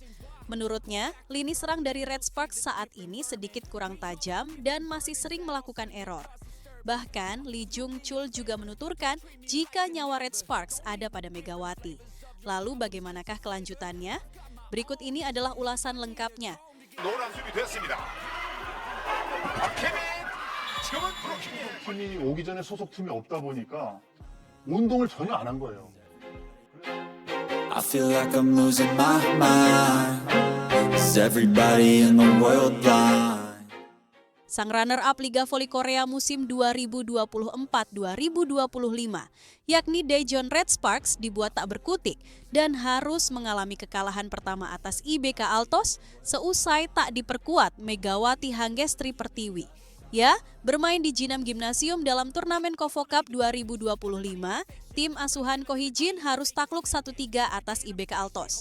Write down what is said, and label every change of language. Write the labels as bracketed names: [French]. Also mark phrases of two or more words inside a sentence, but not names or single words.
[Indonesian] Menurutnya, lini serang dari Red Sparks saat ini sedikit kurang tajam dan masih sering melakukan error. Bahkan, Lee Jung Chul juga menuturkan jika nyawa Red Sparks ada pada Megawati. Lalu bagaimanakah kelanjutannya? Berikut ini adalah ulasan lengkapnya. [Korean] 노란 수비 됐습니다. 박혜민 지금은 브로킹이에요. 팀이 오기 전에 소속 팀이 없다 보니까 운동을 전혀 안 한 거예요. [English] I feel like I'm losing my mind. Is everybody in the world blind? [Indonesian] Sang runner-up Liga Voli Korea musim 2024-2025, yakni Daejeon Red Sparks dibuat tak berkutik dan harus mengalami kekalahan pertama atas IBK Altos seusai tak diperkuat Megawati Hangestri Pertiwi. Ya, bermain di Jinam Gymnasium dalam turnamen Kovo Cup 2025, tim asuhan Ko Hee-jin harus takluk 1-3 atas IBK Altos.